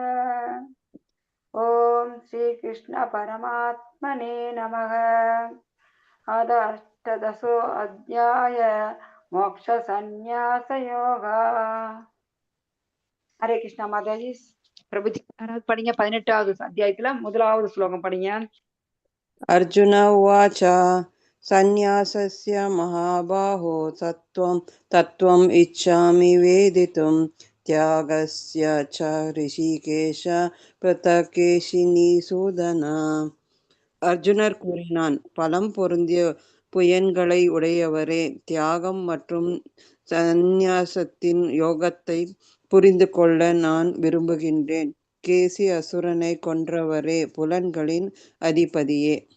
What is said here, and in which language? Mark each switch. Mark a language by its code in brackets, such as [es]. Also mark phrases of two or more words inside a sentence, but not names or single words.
[sa] ॐ श्री कृष्ण परमात्मने नमः. अथ अष्टादशो अध्याय मोक्ष सन्न्यास योगः. [ta] ஹரே கிருஷ்ணா மாதாஜி. பிரபுஜி யாராவது படிங்க. 18வது அத்தியாயத்துல முதலாவது ஸ்லோகம் படிங்க. [sa] अर्जुन उवाच सन्न्यासस्य महाबाहो तत्त्वम् इच्छामि वेदितुं त्यागस्य च ऋषिकेश பிரதகேஷினிசூதன. [ta] அர்ஜுனர் கூறினான், பலம் பொருந்திய புயன்களை உடையவரே, தியாகம் மற்றும் சந்நியாசத்தின் யோகத்தை புரிந்து கொள்ள நான் விரும்புகின்றேன். கேசி அசுரனை கொன்றவரே, புலன்களின் அதிபதியே.